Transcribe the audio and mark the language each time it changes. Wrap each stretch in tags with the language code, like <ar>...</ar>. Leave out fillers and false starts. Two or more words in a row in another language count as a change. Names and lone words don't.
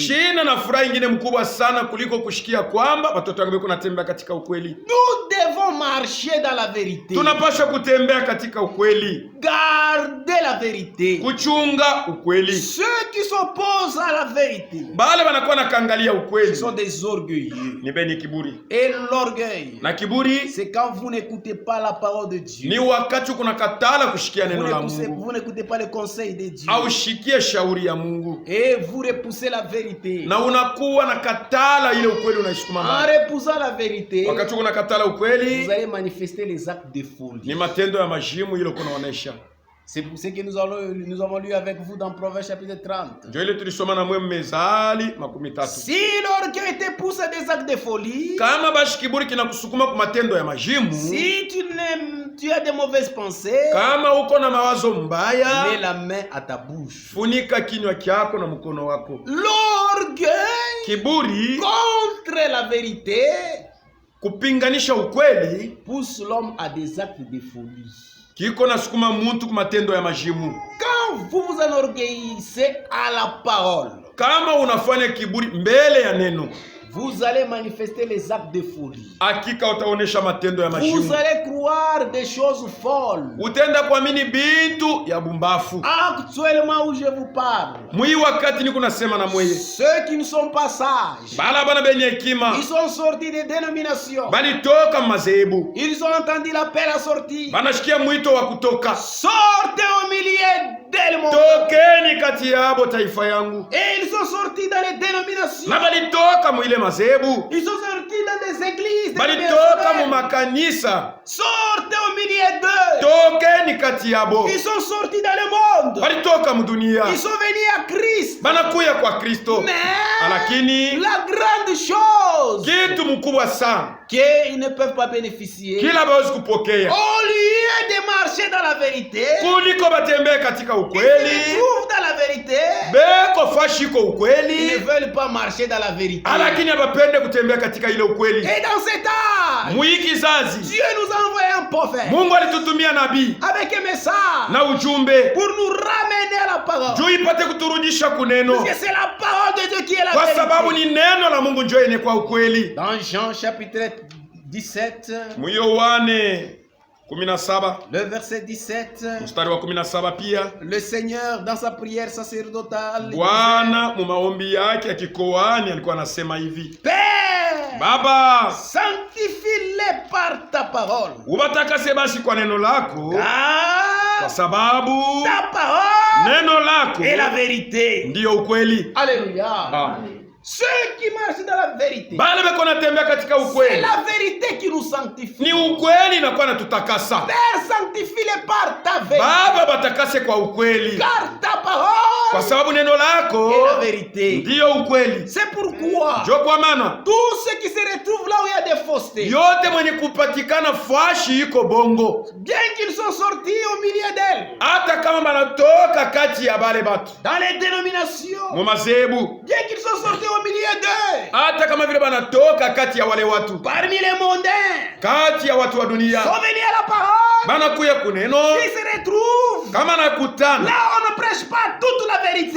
<sw>Shina na furaha ingine mkubwa sana kuliko kushikia kwamba watoto wangu beko natembea katika ukweli.</sw> <fr>Nous devons marcher dans la vérité.</fr> <sw>Tunapaswa kutembea katika ukweli,</sw> <fr>Garder la vérité.</fr> <sw>kuchunga ukweli.</sw> <fr>Ceux qui s'opposent à la vérité,</fr> <sw>Bale banakuwa nakangalia</sw> <fr>ce</fr> <sw>ukweli</sw> <fr>sont des orgueilleux.</fr> <sw>ni beni kiburi,</sw> <fr>Et l'orgueil,</fr> <sw>na kiburi</sw> <fr>c'est quand vous n'écoutez pas la parole de Dieu.</fr> <sw>ni wakati kuna katala kushikia neno la Mungu</sw> <fr>Vous n'écoutez pas le conseil de Dieu.</fr> <sw>au shikie shauri ya Mungu,</sw> <fr>Et vous repoussez la vérité.</fr> <sw>na unakuwa na katala ile ukweli unaishukuma</sw> <fr>En</fr> <sw>mbali.</sw> <fr>repoussant la vérité,</fr> <sw>Wakati kuna katala ukweli</sw> <fr>vous allez manifester les actes de folie.</fr> <sw>ni matendo ya majimu ile kunaonesha.</sw> <fr>C'est pour ce que nous avons lu avec vous dans Proverbes chapitre 30.</fr> <sw>Ndio ile tulisoma na mwe Mezali 13.</sw> <fr>Si l'orgueil te pousse à des actes de folie,</fr> <sw>Kama bashi kiburi kinakusukuma kwa matendo ya majimu,</sw> <fr>si tu as de mauvaises pensées,</fr> <sw>kama uko na mawazo mbaya,</sw> <fr>mets la main à ta bouche.</fr> <sw>funika kinywa kyako na mkono wako.</sw> <fr>L'orgueil</fr> <sw>Kiburi</sw> <fr>contre la vérité</fr> <sw>kupinganisha ukweli</sw> <fr>pousse l'homme à des actes de folie.</fr> <sw>kiko nasukuma muntu kwa matendo ya majimu.</sw> <fr>Quand vous vous enorgueillissez à la parole,</fr> <sw>Kama unafanya kiburi mbele ya neno,</sw> <fr>vous allez manifester les actes de folie.</fr> <sw>hakika utaonesha matendo ya</sw> <fr>Vous</fr> <sw>majimu.</sw> <fr>allez croire des choses folles.</fr> <sw>Utenda kuamini bintu ya bumbafu.</sw> <fr>Actuellement où je vous parle,</fr> <sw>Mwi wakati niko nasema na mweye,</sw> <fr>ceux qui ne sont pas sages,</fr> <sw>bala bana benye hekima</sw> <fr>ils sont sortis des dénominations.</fr> <sw>balitoka mazehebu,</sw> <fr>Ils ont entendu l'appel à sortir.</fr> <sw>banashikia mwito wa kutoka.</sw> <fr>Sortez au milieu d'elles, mon peuple.</fr> <sw>Tokeni kati yabo taifa yangu.</sw> <fr>Et ils sont sortis dans les dénominations.</fr> <sw>Na balitoka mwile mazehebu,</sw> <fr>Ils sont sortis dans des églises. Des</fr> <sw>balitoka mu</sw> <fr>missionnaires.</fr> <sw>makanisa.</sw> <fr>Sortez au milieu d'eux.</fr> <sw>Tokeni kati yabo,</sw> <fr>Ils sont sortis dans le monde.</fr> <sw>balitoka mu dunia,</sw> <fr>Ils sont venus à Christ.</fr> <sw>banakuya kwa Kristo.</sw> <fr>Mais</fr> <sw>Lakini</sw> <fr>la grande chose</fr> <sw>kitu mkubwa sana</sw> <fr>qu'ils ne peuvent pas bénéficier,</fr> <sw>kila bawezi kupokea</sw> <fr>au lieu de marcher dans la vérité,</fr> <sw>kuliko batembee katika</sw> <fr>ils se</fr> <sw>ukweli,</sw> <fr>trouvent dans la vérité.</fr> <sw>beko fashiko</sw> <fr>Ils ne</fr> <sw>ukweli,</sw> <fr>veulent pas marcher dans la vérité.</fr> <sw>lakini abapende kutembea katika ile ukweli.</sw> <fr>Et dans cet âge,</fr> <sw>Mwi kizazi</sw> <fr>Dieu nous a envoyé un prophète</fr> <sw>Mungu alitutumia nabii</sw> <fr>avec un message</fr> <sw>na ujumbe</sw> <fr>pour nous ramener à la parole.</fr> <sw>juu ipate kuturudisha kuneno,</sw> <fr>Parce que c'est la parole de Dieu qui est la</fr> <sw>kwa sababu</sw> <fr>vérité.</fr> <sw>ni neno la Mungu njo yenye kwa ukweli.</sw> <fr>Dans Jean chapitre 17,</fr> <sw>Yohane 17</sw> <fr>le verset 17,</fr> <sw>mstari wa 17 pia,</sw> <fr>le Seigneur dans sa prière sacerdotale,</fr> <sw>Bwana mu maombi yake ya kikoani alikuwa anasema hivi:</sw> <fr>Père,</fr> <sw>Baba,</sw> <fr>sanctifie-les par ta parole.</fr> <sw>ubatakase basi kwa neno lako, kwa</sw> <fr>Car</fr> <sw>sababu</sw> <fr>ta parole</fr> <sw>neno lako</sw> <fr>est la vérité.</fr> <sw>ndiyo ukweli.</sw> <fr>Alléluia. Amen. Ceux qui marchent dans la vérité,</fr> <sw>Bale beko natembea katika</sw> <fr>c'est</fr> <sw>ukweli,</sw> <fr>la vérité qui nous sanctifie.</fr> <sw>ni ukweli inakuwa natutakasa.</sw> <fr>Père, sanctifie-les par ta vérité.</fr> <sw>Baba, batakase kwa ukweli,</sw> <fr>Car ta</fr> <sw>kwa</sw> <fr>parole</fr> <sw>sababu neno lako</sw> <fr>est la vérité.</fr> <sw>ndiyo ukweli.</sw> <fr>C'est pourquoi</fr> <sw>Jo kwa maana</sw> <fr>tous ceux qui se retrouvent là où il y a des faussetés,</fr> <sw>yote mwenye kupatikana fashi iko bongo,</sw> <fr>bien qu'ils sont sortis au milieu d'elles,</fr> <sw>hata kama banatoka kati ya bale batu</sw> <fr>dans les dénominations,</fr> <sw>mu mazehebu,</sw> <fr>bien qu'ils sont sortis au milieu d'eux,</fr> <sw>hata kama vile banatoka kati ya wale watu,</sw> <fr>parmi les mondains,</fr> <sw>kati ya watu wa</sw> <fr>sont</fr> <sw>dunia,</sw> <fr>venus à la parole,</fr> <sw>banakuya kuneno.</sw> <fr>ils se retrouvent</fr> <sw>Kama nakutana</sw> <fr>là où on ne prêche pas toute la vérité.</fr>